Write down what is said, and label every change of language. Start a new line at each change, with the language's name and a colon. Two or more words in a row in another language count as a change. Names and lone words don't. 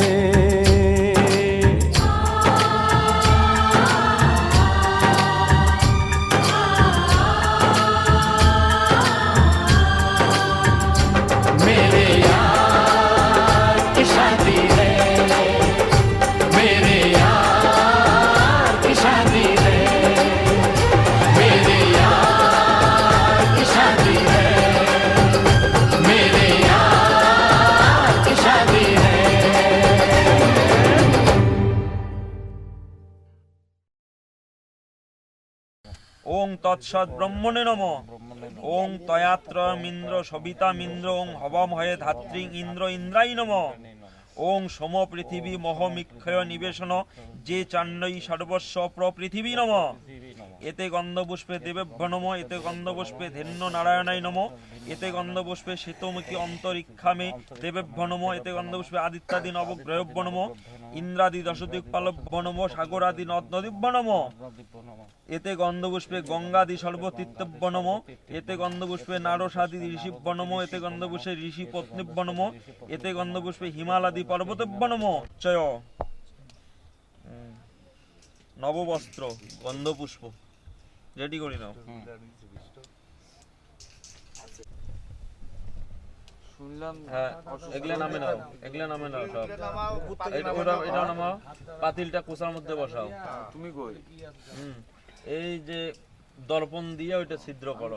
Hindi: मेरे यार की शादी है, मेरे यार की शादी है, मेरे यार की शादी है, मेरे यार की शादी है।
Sanskrit: ওং তৎসৎ ব্রহ্মণে নমঃ। ওং তয়াত্রমিন্দ্র সবিতামিন্দ্র ওং হবম হয়ে ধাত্রী ইন্দ্র ইন্দ্রাই নমঃ। ওং সোম পৃথিবী মহমিক্ষয় নিবেশন যে চান্নৈ সর্বস্ব প্রপৃথিবী নমঃ। এতে গন্ধপুষ্পে দেবেভ্য নমঃ, এতে গন্ধপুষ্পে ধেন্য নারায়ণাই নমঃ, এতে গন্ধপুষ্পে শ্বেতমুখী অন্তরিক্ষামে দেবেভ্য নমঃ, এতে গন্ধপুষ্পে আদিত্যাদি নবগ্রহভ্য নমঃ, ইন্দ্রাদি দশদিক্পালভ্য নমঃ, সাগরাদি নদ নদীভ্য নমঃ, এতে গন্ধপুষ্পে গঙ্গাদি সর্বতীর্থভ্য নমঃ, এতে গন্ধপুষ্পে নারসাদি ঋষিভ্য নমঃ, এতে গন্ধপুষ্পে ঋষি পত্নীভ্য নমঃ, এতে গন্ধপুষ্পে হিমালয়াদি পর্বতেভ্য নমঃ।
Bangla: চয় নববস্ত্র গন্ধপুষ্প রেডি করি নাও। হ্যাঁ, এগুলা নামে নাও, এগুলা নামে নাও সব। এটা নামাও, পাতিলটা কোষার মধ্যে বসাও। তুমি কই? এই যে দর্পণ দিয়ে ওইটা ছিদ্র করো।